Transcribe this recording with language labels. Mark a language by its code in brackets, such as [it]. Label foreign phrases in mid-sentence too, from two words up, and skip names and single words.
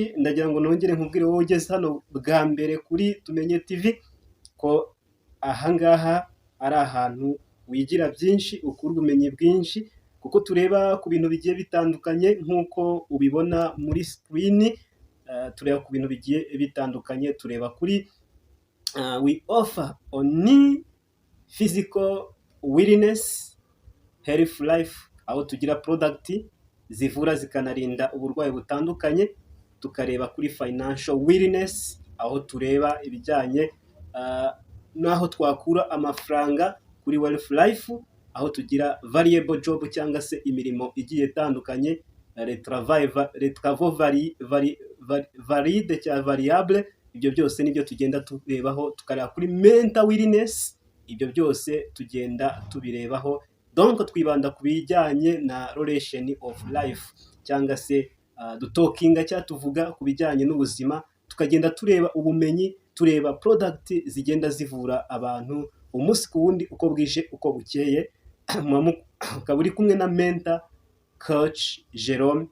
[rw] Ndagira ngo nongere nkubwire wowe ugeze hano bwa mbere kuri Tumenye TV ko ahangaha ari ahantu wigira byinshi, ukura ubumenyi bwinshi, kuko tureba ku bintu bigiye bitandukanye nk'uko ubibona muri screen. Tureba ku bintu bigiye bitandukanye, tureba kuri [en] we offer only physical wellness, health life, [rw] aho tugira product zivura zikanarinda uburwayi butandukanye. Tukareba kuri [en] financial wellness, [rw] aho tureba ibijyanye n'aho twakura amafaranga kuri [en] wealth life, [rw] aho tugira [en] variable job [rw] cyangwa se imirimo igiye itandukanye, valide cyangwa variable. Ibyo byose nibyo tugenda turebaho. Tukareba kuri [en] mental wellness, [rw] ibyo byose tugenda tubirebaho. Donc twibanda ku bijyanye na [en] relation of life [rw] cyangwa se dutokinga cyangwa tuvuga ku bijyanye n'ubuzima, tukagenda tureba ubumenyi, tureba product zigenda zivura abantu umunsi ku wundi uko bwije uko bukeye. Ukaba uri kumwe na [en] mentor coach [rw] Jerome.